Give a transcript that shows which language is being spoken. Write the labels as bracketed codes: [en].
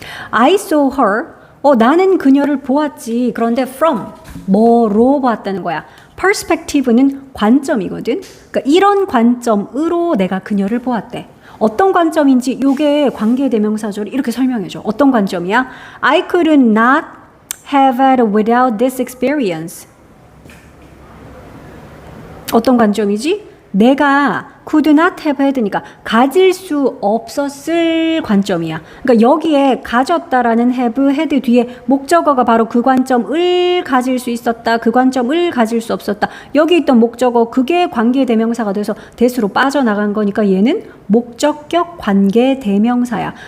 [en] I saw her. [ko] 나는 그녀를 보았지. 그런데 from 뭐로 보았다는 거야. perspective는 관점이거든. 그러니까 이런 관점으로 내가 그녀를 보았대. 어떤 관점인지 요게 관계대명사절 이렇게 설명해줘. 어떤 관점이야? [en] I could not have it without this experience. [ko] 어떤 관점이지? 내가 could not have had니까 가질 수 없었을 관점이야. 그러니까 여기에 가졌다라는 have, had 뒤에 목적어가 바로 그 관점을 가질 수 있었다. 그 관점을 가질 수 없었다. 여기 있던 목적어 그게 관계대명사가 돼서 대수로 빠져나간 거니까 얘는 목적격 관계대명사야.